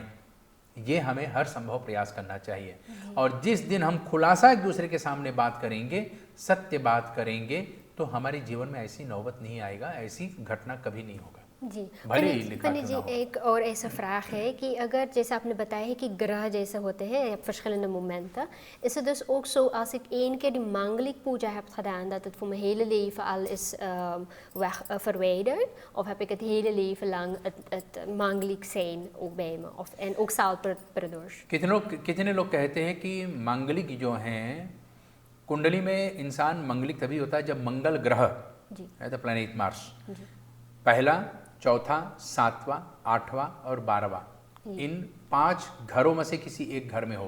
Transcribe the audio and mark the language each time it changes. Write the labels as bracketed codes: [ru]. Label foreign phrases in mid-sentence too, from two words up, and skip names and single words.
[hi] ये हमें हर संभव प्रयास करना चाहिए। और जिस दिन हम खुलासा एक दूसरे के सामने बात करेंगे, सत्य बात करेंगे, तो हमारे जीवन में ऐसी नौबत नहीं आएगा, ऐसी घटना कभी नहीं होगा। जी भले ही लिखा फनी क्यों जी, ना हो। एक और ऐसा vraag है कि अगर जैसे आपने बताया है कि ग्रह जैसे होते हैं, [nl] je hebt verschillende momenten. Is het dus ook zo als ik één keer die mangelijk puja heb gedaan, dat het voor mijn hele leven al is verwijderd? Of heb ik het hele leven lang het mangelijk zijn ook bij me? En ook Salpradosh? [hi] कितने लोग कहते हैं कि मांगलिक जो हैं, कुंडली में इंसान मांगलिक तभी होता है जब मंगल ग्रह जी [en] है, the planet Mars, [hi] जी पहला, चौथा, सातवां, आठवां और 12वां, इन 5 घरों में से किसी एक घर में हो।